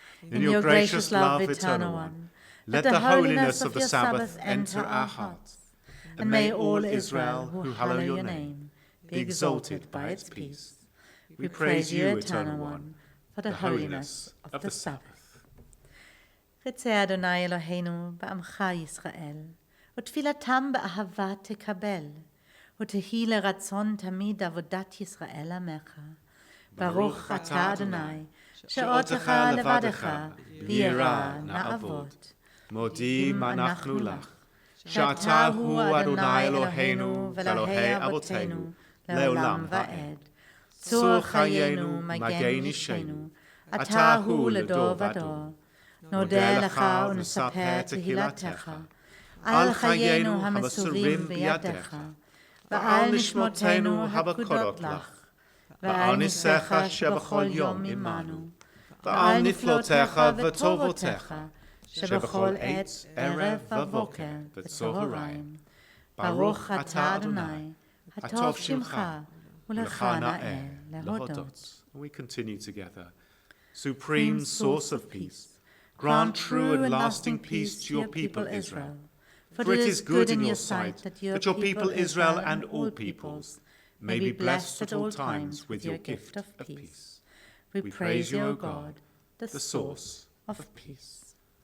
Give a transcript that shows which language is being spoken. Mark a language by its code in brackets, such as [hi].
[en] In your gracious love, Eternal One, let the holiness of the Sabbath enter our hearts, and may all Israel who hallow your name be exalted by its peace. We praise you, Eternal One, for the holiness of the Sabbath. [he] רצה אדוני אלוהינו בעמך ישראל, ותפילתם באהבה תקבל, ותהי לרצון תמיד עבודת ישראל עמך. ברוך אתה אדוני, שאותך לבדך, ביראה נעבוד. מודים אנחנו לך, שאתה הוא אדוני אלוהינו ואלוהי אבותינו לעולם ועד. צור חיינו, מגן אישנו, אתה הוא לדור ודור. נודה לך ונספר תהילתך, על חיינו המסורים בידיך, ועל נשמותינו הפקודות לך, ועל ניסיך שבכל יום עמנו, ועל נפלותיך וטובותיך, שבכל עת, ערב ובוקר וצהריים. ברוך אתה אדוני, הטוב שמך, ולך נאה להודות. [en] We continue together. Supreme source of peace, grant true and lasting peace to your people Israel. For it is good in your sight that your people Israel and all peoples may be blessed at all times with your gift of peace. We praise you, O God, the source of peace.